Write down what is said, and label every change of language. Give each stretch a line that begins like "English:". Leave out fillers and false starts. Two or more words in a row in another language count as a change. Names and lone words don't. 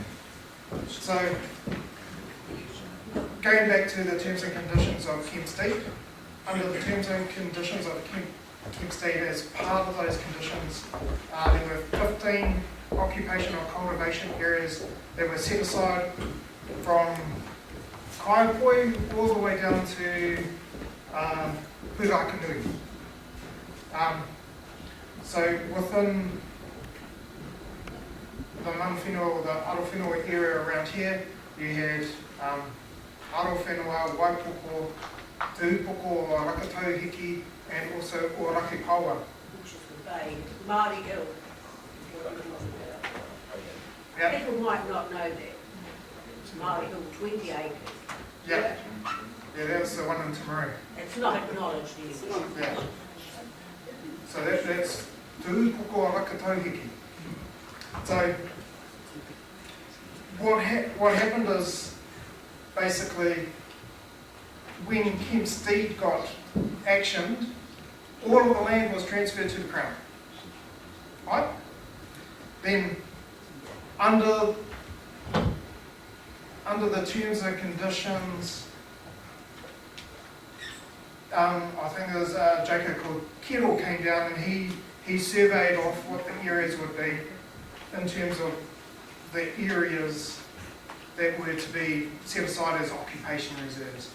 English: So, going back to the terms and conditions of Kemp State, under the terms and conditions of Kemp State, as part of those conditions, there were 15 occupational cultivation areas that were set aside from Kaiapoi all the way down to Purakanui. So within the
Māori: mana whenua
English: or the
Māori: aro whenua
English: area around here, you had
Māori: aro whenua, waipoko, tūpoko o Rakatauhiki,
English: and also o Rakipaua. Which is the bay, Māori Hill. Yeah. People might not know that. It's Māori Hill, 20 acres. Yeah. Yeah, that's the one in Timuka. It's not acknowledged anymore. Yeah. So that's
Māori: tūpoko o Rakatauhiki.
English: So what happened is basically when Kemp's deed got actioned, all of the land was transferred to the Crown. Right? Then under the terms and conditions I think there was a joker called Kettle came down and he surveyed off what the areas would be in terms of the areas that were to be set aside as occupation reserves.